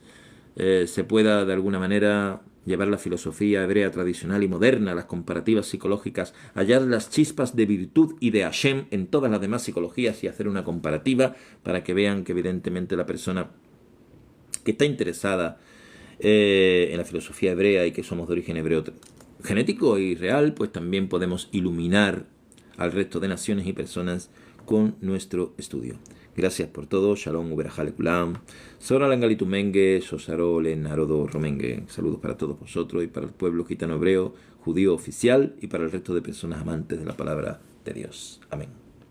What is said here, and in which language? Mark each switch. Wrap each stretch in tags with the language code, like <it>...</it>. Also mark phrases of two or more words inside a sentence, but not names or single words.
<es>Se pueda de alguna manera llevar la filosofía hebrea tradicional y moderna, las comparativas psicológicas, hallar las chispas de virtud y de Hashem en todas las demás psicologías y hacer una comparativa para que vean que evidentemente la persona que está interesada en la filosofía hebrea y que somos de origen hebreo genético y real, pues también podemos iluminar al resto de naciones y personas con nuestro estudio. Gracias por todo.</es> <he>שלום וברכה לכולם.</he> <rom>Sora langalitu menge, sosarole narodo romengue.</rom> <es>Saludos para todos vosotros y para el pueblo gitano hebreo, judío oficial, y para el resto de personas amantes de la palabra de Dios. Amén.</es>